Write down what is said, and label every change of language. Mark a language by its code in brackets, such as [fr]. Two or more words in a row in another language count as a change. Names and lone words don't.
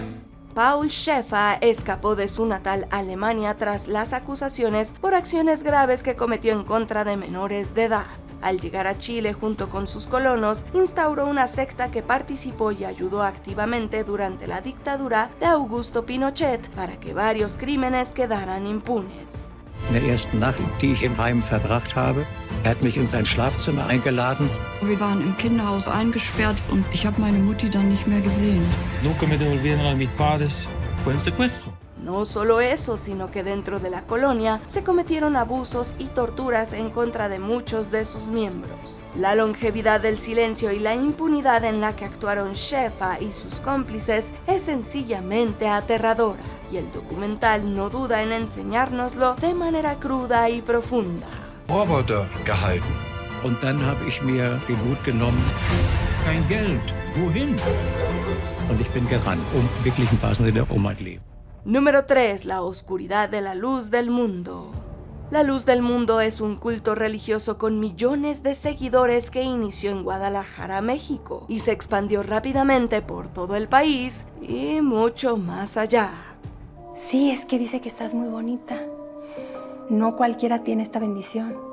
[es] Paul Schaeffer escapó de su natal Alemania tras las acusaciones por acciones graves que cometió en contra de menores de edad. Al llegar a Chile junto con sus colonos, instauró una secta que participó y ayudó activamente durante la dictadura de Augusto Pinochet para que varios crímenes quedaran impunes. [de] In der ersten Nacht, die ich im Heim verbracht habe, hat mich in sein Schlafzimmer eingeladen. Wir waren im Kinderhaus eingesperrt und ich habe meine Mutti dann nicht mehr gesehen. [es] Nunca me devolvieron a mis padres. Fue un secuestro. No solo eso, sino que dentro de la colonia se cometieron abusos y torturas en contra de muchos de sus miembros. La longevidad del silencio y la impunidad en la que actuaron Schaeffer y sus cómplices es sencillamente aterradora, y el documental no duda en enseñárnoslo de manera cruda y profunda. [de] Roboter gehalten. Und dann habe ich mir den Mut genommen. Kein Geld. Wohin? Und ich bin gerannt, wirklich im wahrsten Sinne mein Leben. [es] Número 3. La oscuridad de la luz del mundo. La Luz del Mundo es un culto religioso con millones de seguidores que inició en Guadalajara, México, y se expandió rápidamente por todo el país y mucho más allá. Sí, es que dice que estás muy bonita. No cualquiera tiene esta bendición.